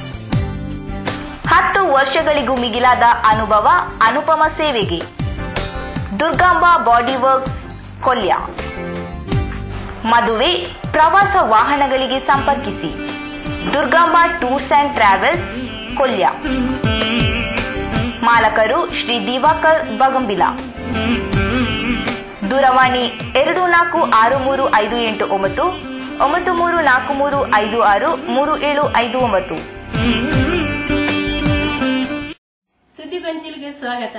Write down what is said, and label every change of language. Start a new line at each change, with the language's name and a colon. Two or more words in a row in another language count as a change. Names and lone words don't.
Kannada: 10 ವರ್ಷಗಳಿಗೂ ಮಿಗಿಲಾದ ಅನುಭವ, ಅನುಪಮ ಸೇವೆಗೆ ದುರ್ಗಾಂಬಾ ಬಾಡಿ ವರ್ಕ್ಸ್ ಕೊಲ್ಯ. ಮದುವೆ, ಪ್ರವಾಸ ವಾಹನಗಳಿಗೆ ಸಂಪರ್ಕಿಸಿ ದುರ್ಗಾಂಬಾ ಟೂರ್ಸ್ ಅಂಡ್ ಟ್ರಾವೆಲ್ಸ್, ಕೊಲ್ಯ. ಮಾಲಕರು ಶ್ರೀ ದಿವಾಕರ್ ಬಗಂಬಿಲ. ದೂರವಾಣಿ 246358 9343563759. ಸುದ್ದಿಗೊಂಚಿಲ್ಗೆ ಸ್ವಾಗತ.